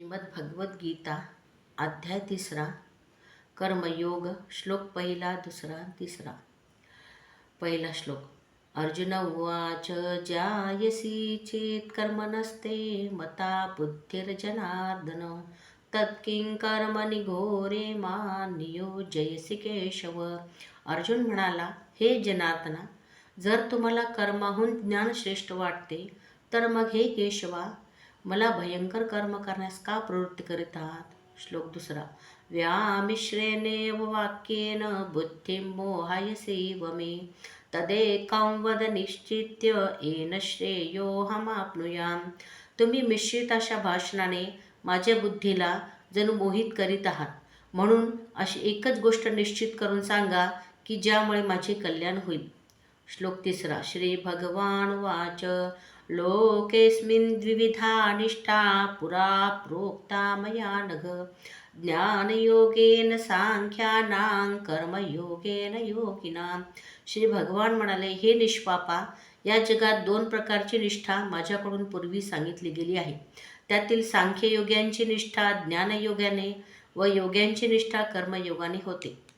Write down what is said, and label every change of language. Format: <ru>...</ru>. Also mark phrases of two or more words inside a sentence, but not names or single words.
<mr>श्रीमद्भगवद्गीता अध्याय 3 कर्मयोग श्लोक पहिला दुसरा तिसरा. पहिला श्लोक.</mr> <sa>अर्जुन उवाच जायसी चेत् कर्मणस्ते मता बुद्धिर्जनार्दन तत्किं कर्मणि घोरे मां नियोजयसि केशव.</sa> <mr>अर्जुन म्हणाला, हे जनार्दना, जर तुम्हाला कर्माहून ज्ञान श्रेष्ठ वाटते तर मग हे केशवा मला भयंकर कर्म करण्यास का प्रवृत्ती करीत आहात. श्लोक दुसरा.</mr> <sa>व्यामिश्रेणेव वाक्येन बुद्धिं मोहायसीव मे तदेकं वद निश्चित्य येन श्रेयोऽहमाप्नुयाम्.</sa> <mr>तुम्ही मिश्रित अशा भाषणाने माझ्या बुद्धीला जणू मोहित करीत आहात, म्हणून अशी एकच गोष्ट निश्चित करून सांगा की ज्यामुळे माझे कल्याण होईल. श्लोक तिसरा.</mr> <sa>श्री भगवान वाच लोकेस्मिन् द्विविधा निष्ठा पुरा प्रोक्ता मया नघ ज्ञानयोगेन सांख्यानां कर्मयोगेन योगिनां.</sa> <mr>श्री भगवान म्हणाले, हे निष्पापा, या जगात 2 प्रकारची निष्ठा माझ्याकडून पूर्वी सांगितली गेली आहे. त्यातील सांख्ययोग्यांची निष्ठा ज्ञानयोगाने व योग्यांची निष्ठा कर्मयोगाने होते.</mr>